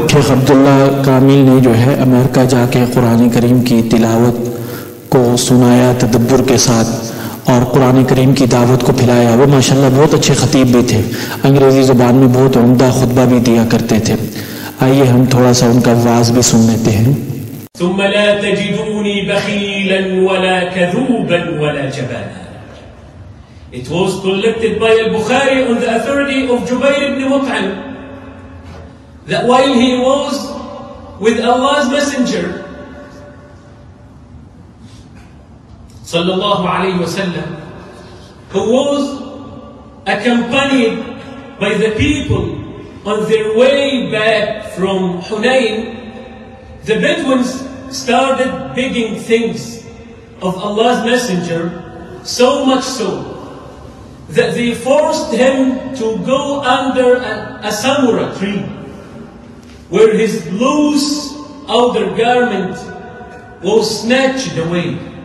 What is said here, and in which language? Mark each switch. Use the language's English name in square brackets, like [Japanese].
[Hindi] शेख अब्दुल्ला कामिल ने जो है अमेरिका जाके कुरान करीम की तिलावत को सुनाया तदब्बुर के साथ और कुरान करीम की दावत को फैलाया। वो माशाल्लाह बहुत अच्छे खतीब भी थे, अंग्रेज़ी ज़ुबान में बहुत उम्दा खुतबा भी दिया करते थे। आइए हम थोड़ा सा उनका वाज भी सुन लेते हैं। [Arabic] ثم لا تجدوني بخيلا ولا كذوبا ولا جبانا. [English] It was collected by al-Bukhari on the authority of Jubayr ibn Mut'im that while he was with Allah's Messenger sallallahu alayhi wa sallam, who was accompanied by the people on their way back from Hunayn, the Bedouins started begging things of Allah's Messenger, so much so that they forced him to go under a samura tree where his loose outer garment was snatched away.